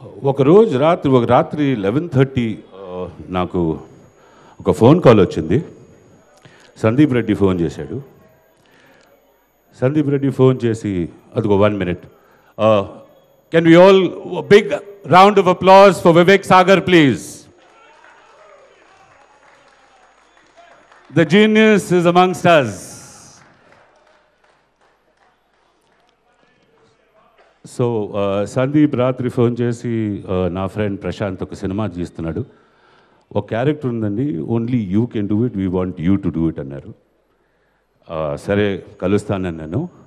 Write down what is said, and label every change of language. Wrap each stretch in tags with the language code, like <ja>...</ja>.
<te>ఒక రాత్రి 11:30 నాకు ఒక ఫోన్ కాల్ వచ్చింది. సందీప్ రెడ్డి ఫోన్ చేశాడు. సందీప్ రెడ్డి ఫోన్ చేసి, అదిగో 1 minute,</te> <en>Can we all big round of applause for Vivek Sagar please. The genius is amongst us.</en> <te>So Sandeep రాత్రి ఫోన్ చేసి, నా ఫ్రెండ్ ప్రశాంత్ ఒక సినిమా తీస్తున్నాడు, ఒక క్యారెక్టర్ ఉందండి,</te> <en>only you can do it,</en> <te>we want you to do it అన్నారు. సరే కలుస్తానన్నాను.</te>